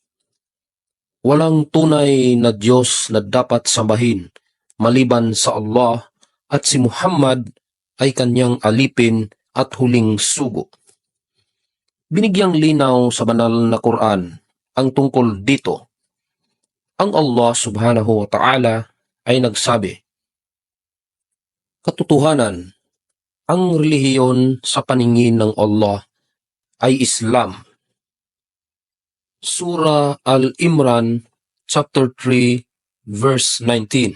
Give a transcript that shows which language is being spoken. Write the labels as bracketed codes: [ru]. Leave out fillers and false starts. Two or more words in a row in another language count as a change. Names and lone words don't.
[tl] Walang tunay na Diyos na dapat sambahin maliban sa Allah at si Muhammad ay kanyang alipin at huling sugo. Binigyang linaw sa banal na Quran ang tungkol dito. Ang Allah [ar] سبحانه وتعالى [tl] ay nagsabi, katotohanan, ang relihiyon sa paningin ng Allah ay Islam. Surah Al-Imran, [en] chapter 3, verse 19.